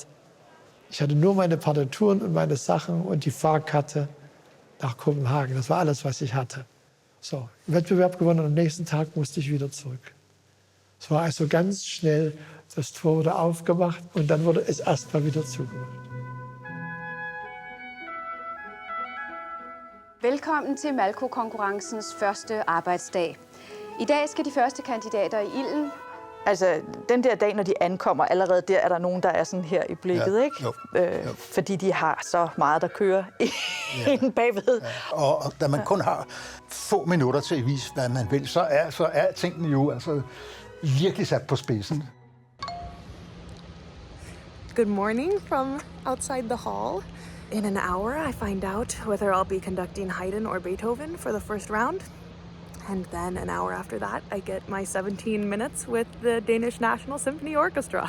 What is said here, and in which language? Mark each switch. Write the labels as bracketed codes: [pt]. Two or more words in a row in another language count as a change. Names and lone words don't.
[de] Ich hatte nur meine Partituren und meine Sachen und die Fahrkarte nach Kopenhagen. Das war alles, was ich hatte. So, Wettbewerb gewonnen und am nächsten Tag musste ich wieder zurück. Es war also ganz schnell, das Tor wurde aufgemacht und dann wurde es erst mal wieder zugemacht. [da] Velkommen til Malko-konkurrencens første arbejdsdag. I dag skal de første kandidater i ilden. Altså, den der dag, når de ankommer, allerede der er der nogen, der er sådan her i blikket, ja, ikke? Jo. Fordi de har så meget, der kører inde bagved. Ja. Og da man kun har få minutter til at vise, hvad man vil, så er tingene jo altså virkelig sat på spidsen. [en] Good morning from outside the hall. In an hour, I find out whether I'll be conducting Haydn or Beethoven for the first round. And then an hour after that, I get my 17 minutes with the Danish National Symphony Orchestra.